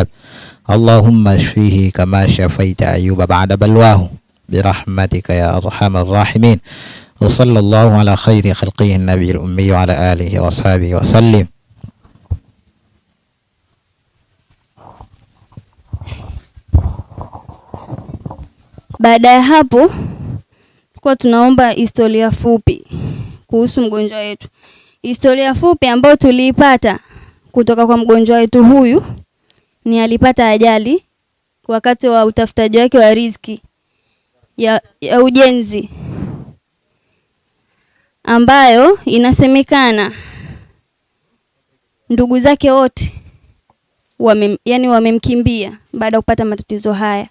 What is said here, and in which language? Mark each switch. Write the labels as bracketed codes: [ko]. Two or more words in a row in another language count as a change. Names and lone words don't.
[ar] اللهم اشفيه كما شفيت أيوب بعد بلواه برحمتك يا أرحم الراحمين. وصلى الله على خير خلقه النبي الأمي وعلى آله وصحبه وسلم. [sw] Baada ya hapo kwa tunaomba historia fupi kuhusu mgonjwa wetu. Historia fupi ambayo tuliipata kutoka kwa mgonjwa wetu huyu ni alipata ajali wakati wa utafutaji wake wa riziki ya ujenzi, ambayo inasemekana ndugu zake wote wamemkimbia baada ya kupata matatizo haya.